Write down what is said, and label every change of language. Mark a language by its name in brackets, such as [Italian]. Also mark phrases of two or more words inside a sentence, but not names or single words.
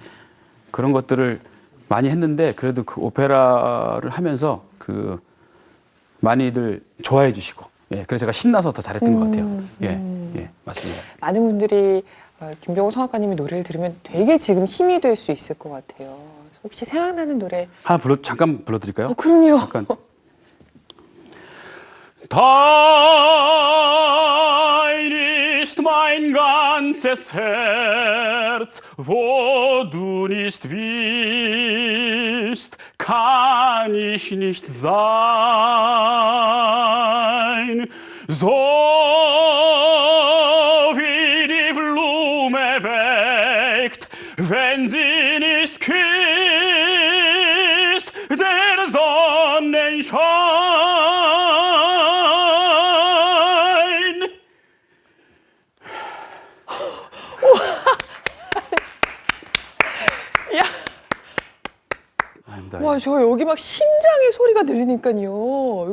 [Korean] 그런 것들을 많이 했는데 그래도 그 오페라를 하면서 그 많이들 좋아해 주시고 예. 그래서 제가 신나서 더 잘했던 것 같아요. 예, 맞습니다. 많은 분들이 김병호 성악가님의 노래를 들으면 되게 지금 힘이 될 수 있을 것 같아요. 혹시 생각나는 노래? 잠깐 불러드릴까요? 그럼요. 잠깐. [German] Dein ist mein ganzes Herz, wo du nicht bist, kann ich nicht sein. So wie die Blume welkt, wenn sie nicht küsst, der Sonnenschein. [Korean] 아닙니다. 와, 저 여기 막 심장의 소리가 들리니까요.